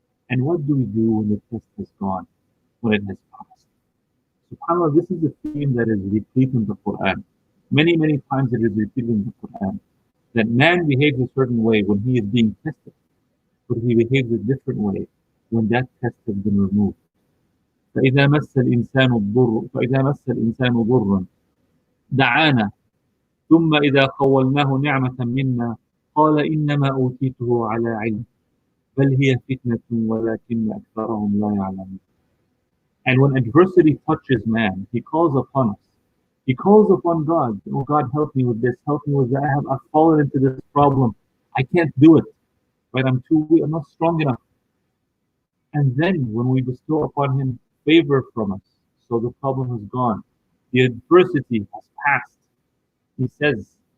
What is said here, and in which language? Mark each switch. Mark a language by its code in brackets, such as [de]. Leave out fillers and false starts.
[en] And what do we do when the test has gone, when it has passed? SubhanAllah, this is a theme that is repeated in the Quran. Many, many times it is repeated in the Quran, that man behaves a certain way when he is being tested, but he behaves a different way when that test has been removed. [ar] فإذا مس الإنسان ضر دعانا ثم إذا خولناه نعمة منا قال إنما أوتيته على علم بل هي فتنة ولكن أكثرهم لا يعلمون. [en] And when adversity touches man, he calls upon us. He calls upon God. Oh God, help me with this. Help me with that. I've fallen into this problem. I can't do it. Right? I'm too weak. I'm not strong enough. And then when we bestow upon him favor from us, so the problem has gone, the adversity has passed, he says,